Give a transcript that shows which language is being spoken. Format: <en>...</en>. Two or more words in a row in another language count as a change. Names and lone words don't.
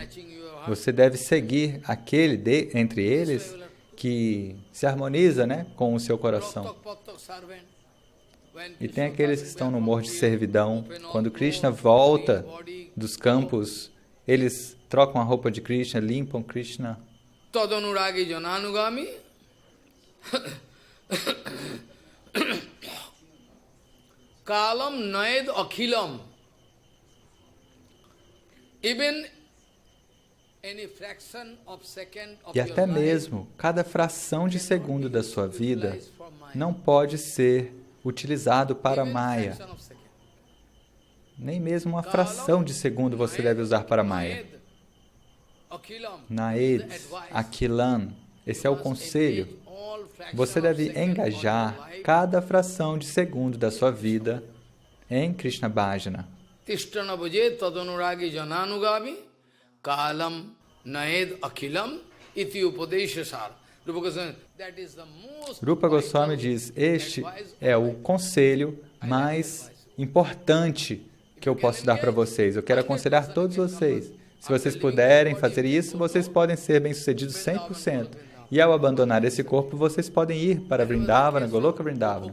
<pt>Você deve seguir aquele entre eles que se harmoniza, né, com o seu coração. E tem aqueles que estão no humor de servidão. Quando Krishna volta dos campos, eles trocam a roupa de Krishna, limpam Krishna.</pt> <sa>Tadanuragi jananugami kalam naed akhilam.</sa> <en>Even any fraction of second of</en> <pt>E até mesmo, cada fração de segundo da sua vida não pode ser utilizado para Maya. Nem mesmo uma fração de segundo você deve usar para Maya.</pt> <sa>Naed, Akilan,</sa> <pt>esse é o conselho. Você deve engajar cada fração de segundo da sua vida em Krishna Bhajana.</pt> <sa>Tishtana bhaje tadanuragi jananugami kalam naed akhilam iti upadeshasar.</sa> <pt>Rupa Goswami diz, este é o conselho mais importante que eu posso dar para vocês. Eu quero aconselhar todos vocês. Se vocês puderem fazer isso, vocês podem ser bem-sucedidos 100%. E ao abandonar esse corpo, vocês podem ir para Vrindavana, Goloka Vrindavana.</pt>